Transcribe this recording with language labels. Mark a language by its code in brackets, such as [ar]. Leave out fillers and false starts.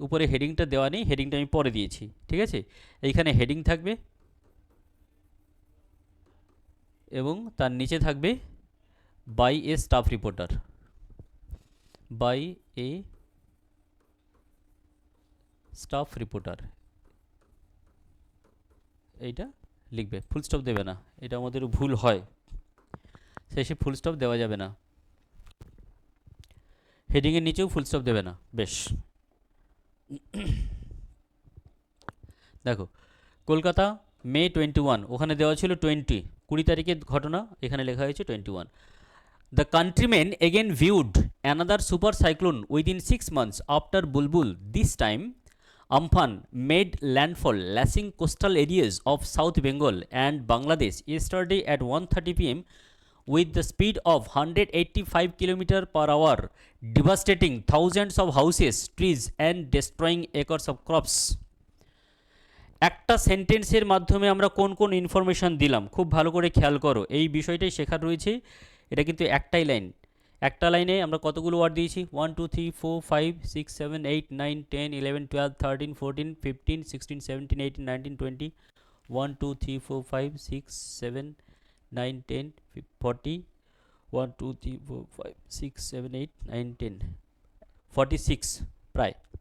[bn] উপরে হেডিংটা দেওয়া নেই, হেডিংটা আমি পরে দিয়েছি, ঠিক আছে? এইখানে হেডিং থাকবে এবং তার নিচে থাকবে by a staff reporter, by a staff reporter, এইটা লিখবে, ফুল স্টপ দেবে না, এটা আমাদের ভুল হয়, শেষে ফুল স্টপ দেওয়া যাবে না, হেডিংয়ের নিচেও ফুল স্টপ দেবে না। বেশ, দেখো কলকাতা মে 21, ওখানে দেওয়া ছিল 20 তারিখের ঘটনা, এখানে লেখা হয়েছে 21। [en] The countrymen again viewed another super cyclone within 6 months after Bulbul, this time Amphan made landfall, lashing coastal areas of South Bengal and Bangladesh yesterday at 1:30 p.m. with the speed of 185 km per hour, devastating thousands of houses, trees and destroying acres of crops. [bn] একটা সেন্টেন্সের মাধ্যমে আমরা কোন কোন information দিলাম খুব ভালো করে খেয়াল করো, এই বিষয়টাই শেখার রয়েছে। এটা কিন্তু একটাই লাইন, একটা লাইনে আমরা কতগুলো ওয়ার্ড দিয়েছি? 1 2 3 4 5 6 7 8 9 10 11 12 13 14 15 16 17 18 19 20, 1 2 3 4 5 6 7 9 10 40, 1 2 3 4 5 6 7 8 9 10 46 প্রায়।